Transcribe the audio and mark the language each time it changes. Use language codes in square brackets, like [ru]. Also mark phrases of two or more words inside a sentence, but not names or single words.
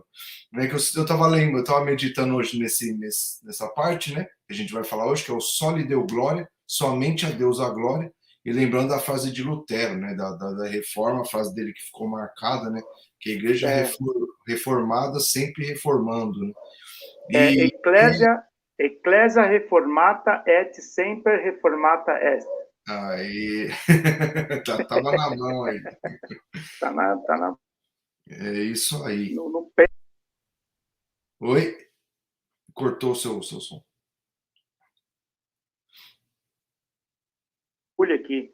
[pt] Né, que eu estava lendo, eu estava meditando hoje nessa parte, né? Que a gente vai falar hoje, que é o [la] Soli Deo Glória, [pt] somente a Deus a glória. E lembrando a frase de Lutero, né? Da reforma, a frase dele que ficou marcada, né? Que a igreja É, reformada sempre reformando, né? é E [la] Ecclesia reformata et semper reformata est. [pt] aí tava na mão aí. Tá É isso aí. no pé Oi? Cortou o seu som. da agulha aqui.